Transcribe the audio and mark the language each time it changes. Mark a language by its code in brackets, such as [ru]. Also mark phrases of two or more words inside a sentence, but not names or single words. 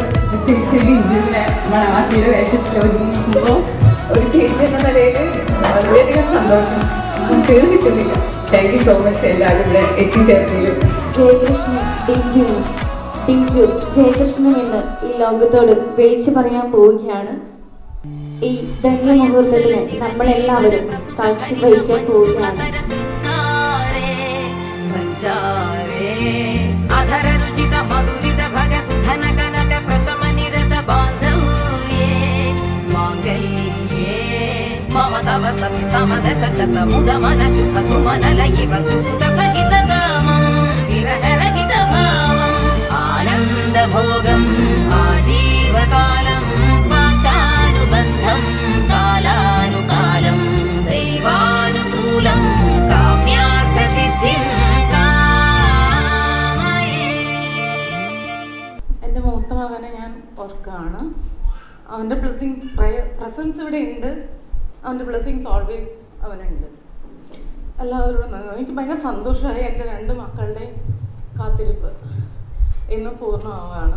[ml] പ്രത്യേകിച്ച് ഇന്ത്യയിലെ മണവാട്ടിയുടെ വേഷത്തിൽ ഒരുങ്ങിക്കുമ്പോൾ ഒരു ചേച്ചി എന്ന നിലയിൽ വളരെയധികം സന്തോഷം പേര് കിട്ടുന്നില്ല. [en] thank you so much [ml] എല്ലാവരും ഇവിടെ എത്തിച്ചേർന്നതിലും. ജയകൃഷ്ണൻ ടിങ്കു ജയകൃഷ്ണൻ എന്ന് ഈ ലോകത്തോട് വിളിച്ചു പറയാൻ പോവുകയാണ്. ഈ ധന്യമുഹൂർത്തത്തിന് നമ്മളെല്ലാവരും സാക്ഷി വഹിക്കാൻ പോവുകയാണ്. [sa] तव सति समदश शतमुदमन शुभ सुमन लयिव सुसुत सहित कामं विरह रहित भावम् आनन्द भोगम् आजीवकालं पाशानुबन्धं कालानुकालं दैवानुकूलं काम्यार्थ सिद्धिं कामये. [ml] എൻ്റെ മൂത്ത മകനെ ഞാൻ ഓർക്കുകയാണ്. അവൻ്റെ പ്രസൻസ് ഇവിടെ ഉണ്ട്. അവൻ്റെ [en] blessings always [ml] അവനുണ്ട്. എല്ലാവരോടും എനിക്ക് ഭയങ്കര സന്തോഷമായി. എൻ്റെ 2 മക്കളുടെയും കാത്തിരിപ്പ് ഇന്നും പൂർണ്ണമാവുകയാണ്.